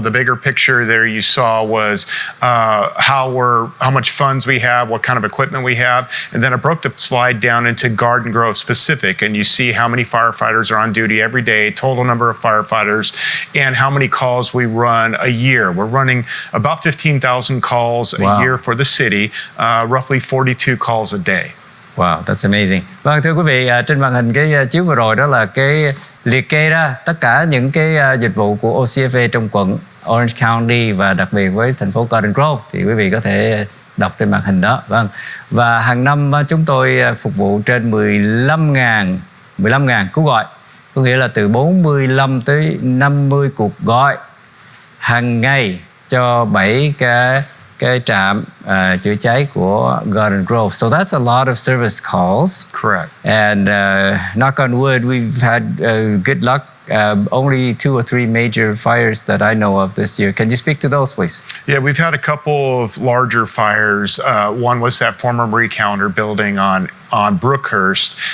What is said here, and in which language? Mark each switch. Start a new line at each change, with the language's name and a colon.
English: The bigger picture there you saw was how much funds we have, what kind of equipment we have, and then I broke the slide down into Garden Grove specific, and you see how many firefighters are on duty every day, total number of firefighters, and how many calls we run a year. We're running about 15,000 calls a year for the city, roughly 42 calls a day. Wow, that's amazing.
Vietnamese: Vâng, thưa quý vị, trên màn hình cái chiếu vừa rồi đó là cái liệt kê ra tất cả những cái dịch vụ của OCFA trong quận Orange County và đặc biệt với thành phố Garden Grove, thì quý vị có thể đọc trên màn hình đó. Vâng. Và hàng năm chúng tôi phục vụ trên 15.000 cú gọi, có nghĩa là từ 45 tới 50 cuộc gọi hàng ngày cho 7 cái cái trạm chữa cháy của Garden Grove.
English: So that's a lot of service calls. Correct. And knock on wood, we've had good luck. Only 2 or 3 major fires that I know of this year. Can you speak to those, please? Yeah, we've had a couple of larger fires. One was that former Marie Callender building on Brookhurst.